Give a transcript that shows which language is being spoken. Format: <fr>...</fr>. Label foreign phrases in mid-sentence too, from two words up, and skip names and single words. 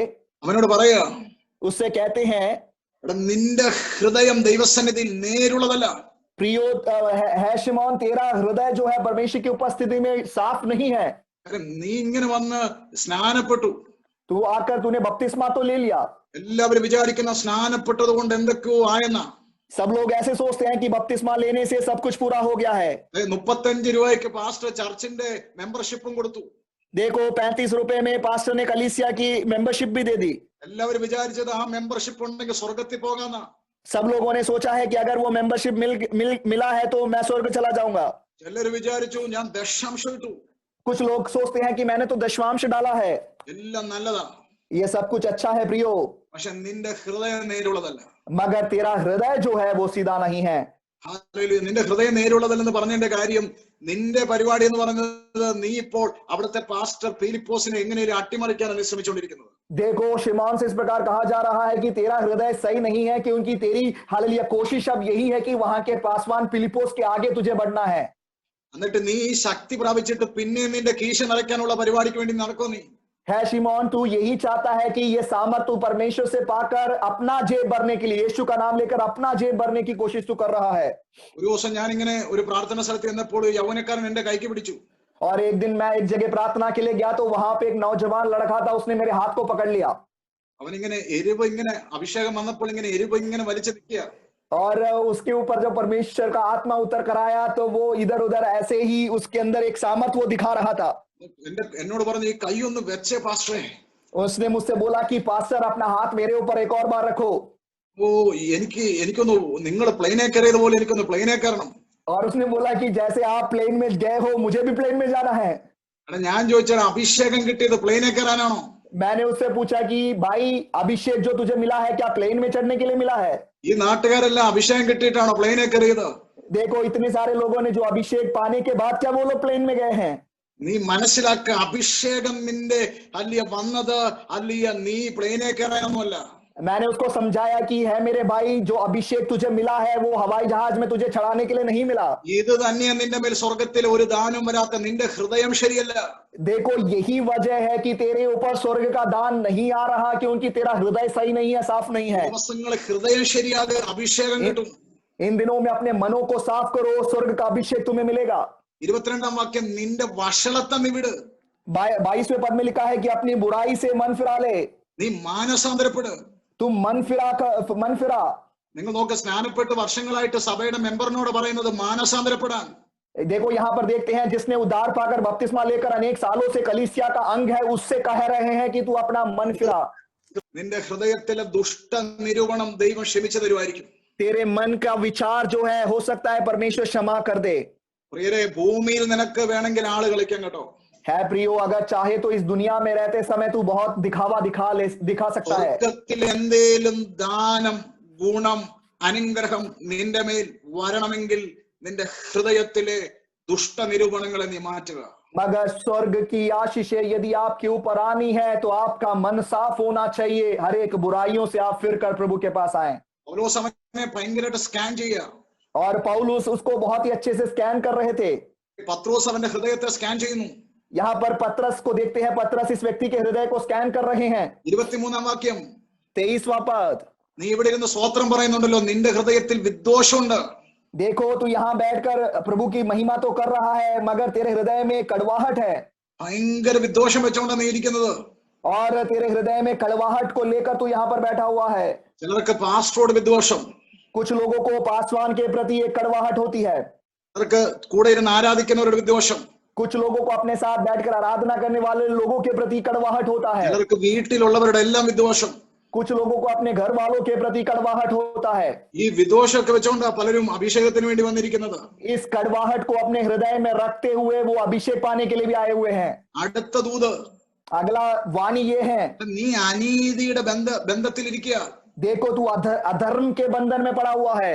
<ml>അവനോട് പറയാ,</ml> <hi>उससे कहते हैं</hi> <ml>എടാ നിന്റെ ഹൃദയം ദൈവസന്നിധിയിൽ നേരുള്ളതല്ല.</ml> <hi>प्रियो है शिमोन, तेरा हृदय जो है परमेश्वर की उपस्थिति में साफ नहीं है.</hi> <ml>കാരണം നീ ഇങ്ങനെ വന്ന് സ്നാനപ്പെട്ടു.</ml> <hi>तू आकर तूने बपतिस्मा तो ले लिया.</hi> <ml>എല്ലാവരും വിചാരിക്കുന്ന സ്നാനപ്പെട്ടത് കൊണ്ട് എന്തൊക്കെയോ ആയെന്ന.</ml> <hi>सब लोग ऐसे सोचते हैं कि बपतिस्मा लेने से सब कुछ पूरा हो गया है.</hi> <ml>35 രൂപയ്ക്ക് പാസ്റ്റർ ചർച്ചിന്റെ മെമ്പർഷിപ്പും കൊടുത്തു.</ml> <hi>देखो 35 रुपए में पास्टर ने कलीसिया की मेंबरशिप भी दे दी.</hi> <ml>എല്ലാവരും വിചാരിച്ചത് ആ മെമ്പർഷിപ്പ് ഉണ്ടെങ്കിൽ സ്വർഗത്തിൽ പോകാന്നാ.</ml> <hi>सब लोगों ने सोचा है कि अगर वो मेंबरशिप मिला है तो मैं स्वर्ग चला जाऊंगा.</hi> <ml>ചിലര് വിചാരിച്ചു ഞാൻ ദശാംശം ഇട്ടു.</ml> <hi>कुछ लोग सोचते हैं कि मैंने तो दशमांश डाला है.</hi> <ml>എല്ലാം നല്ലതാ.</ml> <hi>ये सब कुछ अच्छा है प्रियो,</hi> <ml>പക്ഷെ നിന്റെ ഹൃദയം നേരുള്ളതല്ല.</ml> <hi>मगर तेरा हृदय जो है वो सीधा नहीं है.</hi> <ml>ഹല്ലേലൂയ. നിന്റെ ഹൃദയം നേരുള്ളതല്ലെന്ന് പറഞ്ഞതിന്റെ കാര്യം നിന്റെ പരിപാടി എന്ന് പറഞ്ഞത് നീ ഇപ്പോൾ അവിടുത്തെ പാസ്റ്റർ ഫിലിപ്പോസിനെ എങ്ങനെയും അട്ടിമറിക്കാനാണ് ശ്രമിച്ചുകൊണ്ടിരിക്കുന്നത്.</ml> <hi>देखो शिमोन से इस प्रकार कहा जा रहा है कि तेरा हृदय सही नहीं है, क्योंकि तेरी हालेलुया कोशिश अब यही है कि वहां के पासवान फिलिपोस के आगे तुझे बढ़ना है.</hi> <ml>എന്നിട്ട് നീ ഈ ശക്തി പ്രാപിച്ചിട്ട് പിന്നെ നിന്റെ കീശ നിറയ്ക്കാനുള്ള പരിപാടിക്ക് വേണ്ടി നടക്കോ നീ?</ml> <hi>है शिमोन, तू यही चाहता है कि ये सामर्थ तू परमेश्वर से पाकर अपना जेब भरने के लिए, यीशु का नाम लेकर अपना जेब भरने की कोशिश तू कर रहा है.</hi> <ml>ഒരു ദിവസം ഞാൻ ഇങ്ങനെ ഒരു പ്രാർത്ഥന സ്ഥലത്ത് ചെന്നപ്പോൾ ഒരു യൗവനക്കാരൻ എന്റെ കൈക്ക് പിടിച്ചു.</ml> <hi>और एक दिन मैं एक जगह प्रार्थना के लिए गया तो वहां पे एक नौजवान लड़का था, उसने मेरे हाथ को पकड़ लिया.</hi> <ml>അവനിങ്ങനെ എരിവ് ഇങ്ങനെ അഭിഷേകം വന്നപ്പോൾ ഇങ്ങനെ എരിവ് ഇങ്ങനെ വലിച്ചു നിൽക്കുക.</ml> <hi>और उसके ऊपर जब परमेश्वर का आत्मा उतर कर आया तो वो इधर उधर ऐसे ही उसके अंदर एक सामर्थ वो दिखा रहा था.</hi> <ml>എന്നോട് പറഞ്ഞു ഈ കൈ ഒന്ന് വെച്ചേ പാസ്റ്ററെ.</ml> <hi>उसने मुझसे बोला कि पास्टर अपना हाथ मेरे ऊपर एक और बार रखो.</hi> <ml>ഓ എനിക്കൊന്ന് നിങ്ങൾ പ്ലെയിനെ കയറിയതുപോലെ എനിക്കൊന്ന് പ്ലെയിനെ കയറണം.</ml> <hi>और उसने बोला कि जैसे आप प्लेन में गए हो मुझे भी प्लेन में जाना है.</hi> <ml>എടാ ഞാൻ ചോദിച്ചാൽ അഭിഷേകം കിട്ടിയത് പ്ലെയിനെ കയറാനാണോ?</ml> <hi>मैंने उससे पूछा कि भाई अभिषेक जो तुझे मिला है क्या प्लेन में चढ़ने के लिए मिला है?</hi> <ml>ഈ നാട്ടുകാരെല്ലാം അഭിഷേകം കിട്ടിയിട്ടാണോ പ്ലെയിനെ കയറിയത്?</ml> <hi>देखो इतने सारे लोगों ने जो अभिषेक पाने के बाद क्या वो लोग प्लेन में गए हैं?</hi> <ml>നീ മനസ്സിലാക്ക, അഭിഷേകം നിന്റെ അല്ലിയ വന്നത് അല്ലിയ നീ പ്ലെയിനെ കയറാനൊന്നുമല്ല.</ml> <hi>मैंने उसको समझाया कि है मेरे भाई, जो अभिषेक तुझे मिला है वो हवाई जहाज में तुझे चढ़ाने के लिए नहीं मिला.</hi> <ml>ഇത് തന്നെയാ നിന്റെ മേൽ സ്വർഗത്തിൽ ഒരു ദാനം വരാത്ത നിന്റെ ഹൃദയം ശരിയല്ല.</ml> <hi>देखो यही वजह है कि तेरे ऊपर स्वर्ग का दान नहीं आ रहा, क्योंकि तेरा हृदय सही नहीं है, साफ नहीं है.</hi> <ml>ദിവസങ്ങളിൽ ഹൃദയം ശരിയാതെ അഭിഷേകം കിട്ടും.</ml> <hi>इन दिनों में अपने मनों को साफ करो, स्वर्ग का अभिषेक तुम्हें मिलेगा.</hi> <ml>22 വാക്യം നിന്റെ വഷളത്വം നീ വിട്.</ml> <hi>22वें पद में लिखा है कि अपनी बुराई से मन फिरा ले.</hi> <ml>നീ മാനസാന്തരപ്പെട്.</ml> <hi>तुम मन फिरा.</hi> <ml>നിങ്ങൾ നോക്ക്, സ്നാനപ്പെട്ട് വർഷങ്ങളായിട്ട് സഭയുടെ മെമ്പറിനോട് പറയുന്നത് മാനസാന്തരപ്പെടാൻ.</ml> <hi>देखो यहाँ पर देखते हैं जिसने उद्धार पाकर बपतिस्मा लेकर अनेक सालों से कलीसिया का अंग है, उससे कह रहे हैं कि तू अपना मन फिरा.</hi> <ml>നിന്റെ ഹൃദയത്തിലെ ദുഷ്ട നിരൂപണം ദൈവം ക്ഷമിച്ചു തരുമായിരിക്കും.</ml> <hi>तेरे मन का विचार जो है हो सकता है परमेश्वर क्षमा कर दे.</hi> <ml>പ്രിയരെ, ഭൂമിയിൽ നിനക്ക് വേണമെങ്കിൽ ആള് കളിക്കാം കേട്ടോ.</ml> <hi>है प्रियो, अगर चाहे तो इस दुनिया में रहते समय तू बहुत दिखावा दिखा सकता है.</hi> <ml>സ്വർഗ്ഗത്തിൽ എന്തേലും ദാനം, ഗുണം, അനുഗ്രഹം നിന്റെ മേൽ വരണമെങ്കിൽ നിന്റെ ഹൃദയത്തിലെ ദുഷ്ട നിരൂപണങ്ങളെ നീ മാറ്റുക.</ml> <hi>मगर स्वर्ग की आशीषें यदि आपके ऊपर आनी है तो आपका मन साफ होना चाहिए. हर एक बुराइयों से आप फिर कर प्रभु के पास आए.</hi> <ml>ഓരോ സമയം ഭയങ്കരമായിട്ട് സ്കാൻ ചെയ്യുക.</ml> <hi>और पौलुस उसको बहुत ही अच्छे से स्कैन कर रहे थे.</hi> <ml>പത്രോസ് അവന്റെ ഹൃദയത്തെ സ്കാൻ ചെയ്യുന്നു.</ml> <hi>यहाँ पर पतरस को देखते हैं, पतरस इस व्यक्ति के हृदय को स्कैन कर रहे हैं.</hi> <ml>23 വാക്യം.</ml> <hi>23वां पद.</hi> <ml>നീ ഇവിടെ ഇരുന്ന് സ്വോത്രം പറയുന്നുണ്ടല്ലോ, നിന്റെ ഹൃദയത്തിൽ വിദ്വേഷമുണ്ട്.</ml> <hi>देखो तू यहाँ बैठकर प्रभु की महिमा तो कर रहा है, मगर तेरे हृदय में कड़वाहट है.</hi> <ml>ഭയങ്കര വിദ്വേഷം വെച്ചോണ്ടാണ് നീ ഇരിക്കുന്നത്.</ml> <hi>और तेरे हृदय में कड़वाहट को लेकर तू यहाँ पर बैठा हुआ है.</hi> <ml>ചിലർക്ക് പാസ്റ്ററോട് വിദ്വേഷം,</ml> <hi>कुछ लोगों को पासवान के प्रति एक कड़वाहट होती है.</hi> <ml>ചിലർക്ക് കൂടെ ഇരുന്ന് ആരാധിക്കുന്നവരുടെ വിദ്വേഷം,</ml> <hi>कुछ लोगों को अपने साथ बैठकर आराधना करने वाले लोगों के प्रति कड़वाहट होता है.</hi> <ml>ചിലർക്ക് വീട്ടിലുള്ളവരുടെ എല്ലാം വിദ്വേഷം.</ml> <hi>कुछ लोगों को अपने घर वालों के प्रति कड़वाहट होता है।</hi> <ml>ഈ വിദ്വേഷമൊക്കെ വെച്ചോണ്ടാ പലരും അഭിഷേകത്തിന് വേണ്ടി വന്നിരിക്കുന്നത്.</ml> <hi>इस कड़वाहट को अपने हृदय में रखते हुए वो अभिषेक पाने के लिए भी आए हुए हैं।</hi> <ml>അടുത്ത ദൂത്,</ml> <hi>अगला वाणी ये है,</hi> <ml>നീ അനീതിയുടെ ബന്ധത്തിലിരിക്കുക.</ml> <hi>देखो तू अधर्म के बंधन में पड़ा हुआ है।</hi>